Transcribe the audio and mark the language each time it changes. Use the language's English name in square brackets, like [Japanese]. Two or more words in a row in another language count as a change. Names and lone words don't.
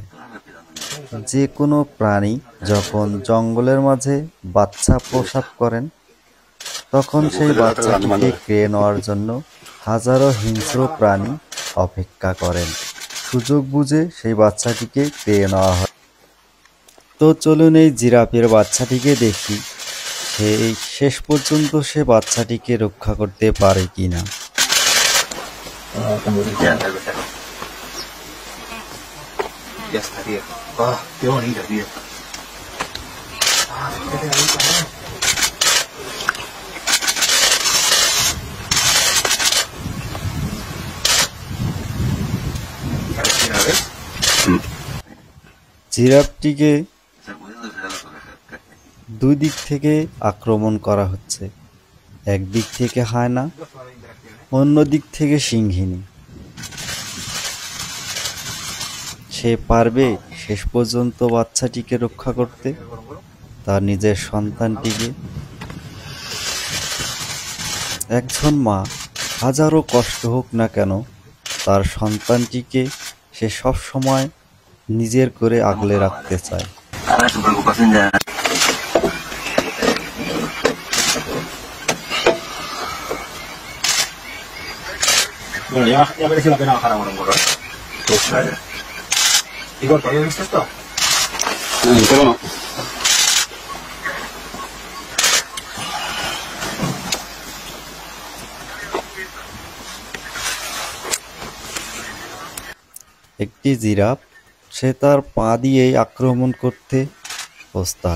[Bangla] যে কোনো প্রাণী যখন জঙ্গলের মাঝে বাচ্চা প্রসব করেন, তখন সেই বাচ্চাটিকে কেড়ে নেওয়ার জন্য হাজারো হিংস্র প্রাণী অপেক্ষা করেন। সুযোগ বুঝে সেই বাচ্চাটিকে কেড়ে নেওয়া হয়। তো চলুন এই জিরাফের বাচ্চাটিকে দেখি শেষ পর্যন্ত সে বাচ্চাটিকে রক্ষা করতে পারে কিনা। [Spanish] Ya está viejo. Ah, qué bonito, tío. Ah, fíjate ahí, cabrón. ¿Ves? [Bangla] জিরাফটিকে দুই দিক থেকে আক্রমণ করা হচ্ছে। একদিক থেকে হায়না, অন্য দিক থেকে সিংহিনী। সে পারবে শেষ পর্যন্ত বাচ্চাটিকে রক্ষা করতে, তার নিজের সন্তানটিকে? একজন মা হাজারো কষ্ট হোক না কেন, তার সন্তানটিকে সে সব সময় নিজের করে আগলে রাখতে চায়। [Spanish] Bueno, ya mereció la pena bajar a Morongoro, ¿eh? Pues vaya. Igor, ¿te habías visto esto? Pero no. [Bangla] একটি জিরাফ, সে তার পা দিয়েই আক্রমণ করতে ওস্তাদ।